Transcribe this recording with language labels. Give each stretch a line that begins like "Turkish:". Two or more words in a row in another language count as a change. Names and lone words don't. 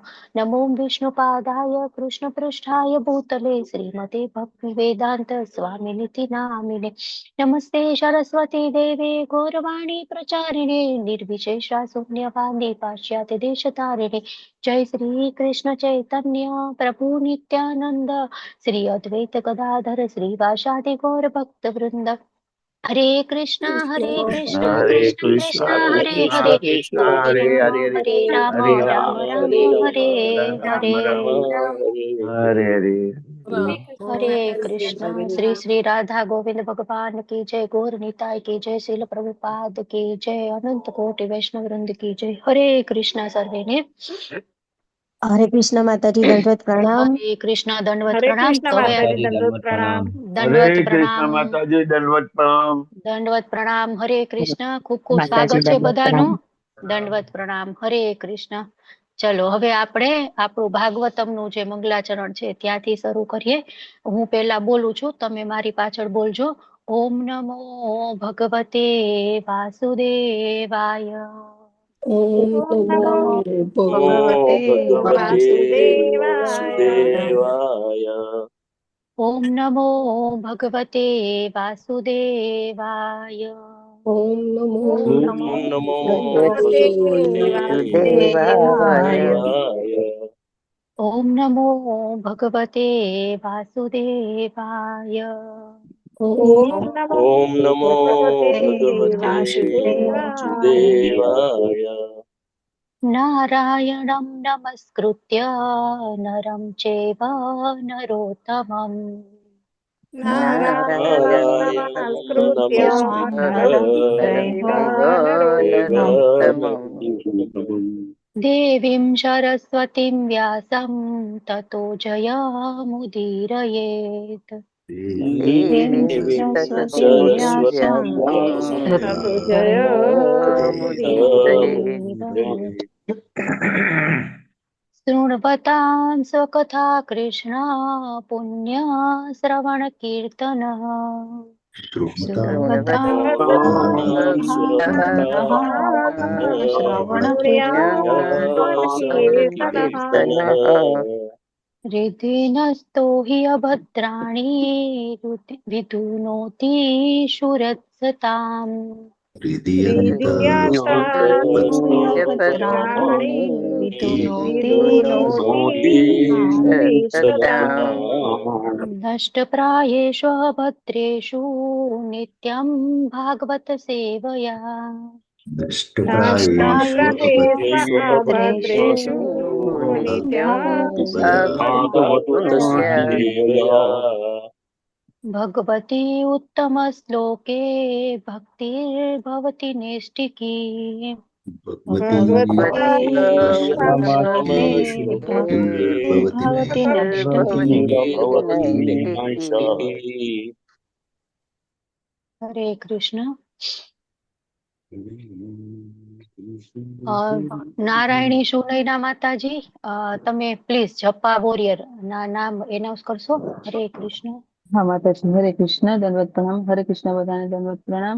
Sanskrit: नमो विष्णुपादाय कृष्णपृष्ठाय भूतले श्रीमते भक्तिवेदान्त स्वामिनिति नामिने नमस्ते सरस्वती देवे गौरवाणी प्रचारिणे निर्विशेषा शून्यवादी पाश्चात्य देशतारिणे जय श्री कृष्ण चैतन्य प्रभु नित्यानंद श्री अद्वैत गदाधर श्रीवासादि गौर भक्त वृंद हरे कृष्णा कृष्ण कृष्ण हरे हरे हरे राम राम राम हरे हरे हरे कृष्ण।
Hindi: श्री श्री राधा गोविंद भगवान की जय। गौर निताय की जय। श्रील प्रभुपाद की जय। अनंत कोटि वैष्णव वृंद की जय।
Gujarati: હરે કૃષ્ણા સર્વે ને। હરે કૃષ્ણ માતાજી દંડવત પ્રણામ। હરે કૃષ્ણ દંડવત हरे प्रणाम। કૃષ્ણ માતાજી દંડવત પ્રણામ। दंडवत હરે કૃષ્ણ प्रणाम। માતા જી દંડવત પ્રણામ। દંડવત પ્રણામ। હરે કૃષ્ણ। ખૂબ ખૂબ માતાજી સ્વાગત છે દંડવત બધાનું. પ્રણામ। દંડવત પ્રણામ। હરે કૃષ્ણ। ચલો હવે આપણે આપણું ભાગવતમનું જે મંગલાચરણ છે ત્યાંથી શરૂ કરીએ. હું પહેલા બોલું છું, તમે મારી પાછળ બોલજો.
Sanskrit: ओम नमो भगवते वासुदेवाय. ओम ओम नमो नमो भगवते भगवते भगवते वासुदेवाय। वासुदेवाय। ओम नमो भगवते वासुदेवाय। ओम नमो ओम नमो नमो भगवते દેવાય वासुदेवाय। वासुदेवाय। ओम नमो भगवते वासुदेवाय। ओम नमो ओम नमो ભગવતે ભગવતે વાસુદેવાય. વાસુદેવાય. नारायणं नमस्कृत्य नरं चैव नरोत्तमं नारायणं नमस्कृत्य नरं चैव नरोत्तमं. देवीं सरस्वतीं व्यासं ततो जयमुदीरयेत् देवीं सरस्वतीं व्यासं ततो जयमुदीरयेत्. શૃण्વતાं स्वकथा कृष्ण पुण्य श्रवण कीर्तन શ્રવણ हृदिनस्तो हि अभद्राणि विधुनोति शुरत्सताम् ભદ્રાણી विधुनोति नष्टप्रायेषु अभद्रेषु नित्यं भागवत सेवया अभद्रेषु नित्यं भागवत सेवया. भगवती उत्तम श्लोके भक्तिर्भवति नैष्टिकी ભગવતી भवति नैष्टिकी हरे कृष्ण.
Gujarati: નારાયણી સુનયના માતાજી, તમે પ્લીઝ જપા વોરિયર ના નામ એનાઉન્સ કરશો. હરે કૃષ્ણ. હા માતાજી, હરે કૃષ્ણ, દંડવત પ્રણામ. હરે કૃષ્ણ, બધાને દંડવત પ્રણામ.